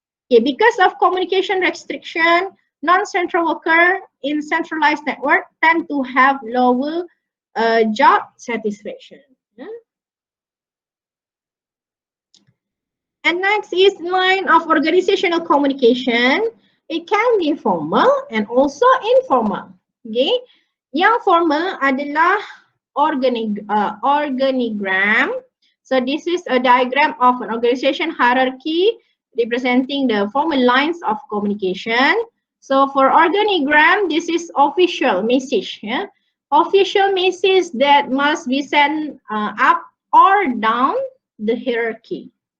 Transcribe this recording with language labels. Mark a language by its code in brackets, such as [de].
[en] Okay, because of communication restriction, non-central worker in centralized network tend to have lower job satisfaction. Yeah. And next is line of organizational communication. It can be formal and also informal. [ms] Okay, yang formal adalah organigram. [en] So this is a diagram of an organization hierarchy representing the formal lines of communication. So for organigram, this is official message. Yeah, official message that must be sent up or down the hierarchy.